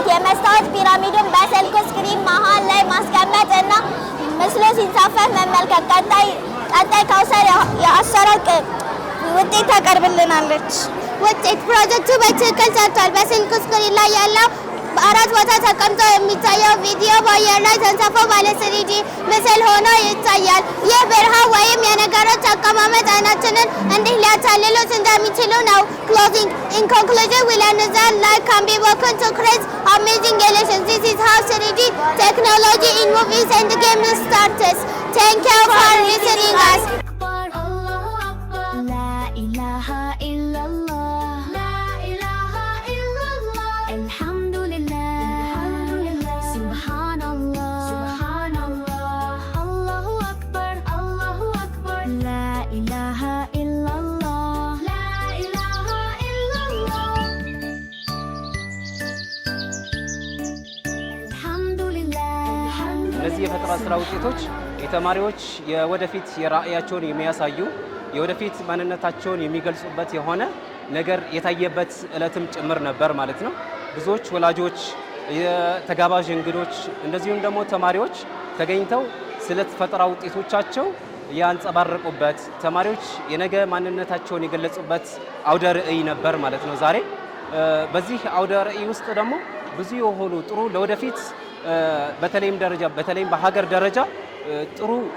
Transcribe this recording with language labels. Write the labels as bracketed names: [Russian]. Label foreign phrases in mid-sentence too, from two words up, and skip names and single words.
[Amharic] የመስታወት ፒራሚዱን በስልክ ስክሪን መሃል ላይ ማስቀመጥ እና ምስሉ ሲንሳፈፍ መመልከት። ቀጣይ ካውሰር የአሰራር ውጤት ታቀርብልናለች። ውጤት ፕሮጀክቱ በትክክል ሰርቷል። በስልክ ስክሪን ላይ ያለው በአራት ቦታ ተቀምጦ የሚታየው ቪዲዮ በአየር ላይ ተንሳፎ ባለ 3D ምስል ሆኖ ይታያል። ይህ ብርሃን ወይም የነገሮች አቀማመጥ አይናችንን እንዲህ ሊያታልሉት እንደሚችሉ ነው። Closing. [English] In conclusion, we learned that light can be broken to create amazing illusions. This is how 3D technology in movies and games starts. Thank you for listening us. [Arabic] لا إله إلا الله، الحمد لله، سبحان الله، الله أكبر، لا إله إلا الله، الحمد لله. [Amharic] እነዚህ የፈጠራ ስራ ውጤቶች የተማሪዎች የወደፊት የራዕያቸውን የሚያሳዩ የወደፊት ማንነታቸውን የሚገልጹበት የሆነ ነገር የታየበት ዕለትም ጭምር ነበር ማለት ነው። ብዙዎች ወላጆች፣ የተጋባዥ እንግዶች እንደዚሁም ደግሞ ተማሪዎች ተገኝተው ስለ ፈጠራ ውጤቶቻቸው ያንጸባረቁበት ተማሪዎች የነገ ማንነታቸውን የገለጹበት አውደ ርዕይ ነበር ማለት ነው ዛሬ። በዚህ አውደ ርዕይ ውስጥ ደግሞ ብዙ የሆኑ ጥሩ ለወደፊት በተለይም በሀገር ደረጃ ጥሩ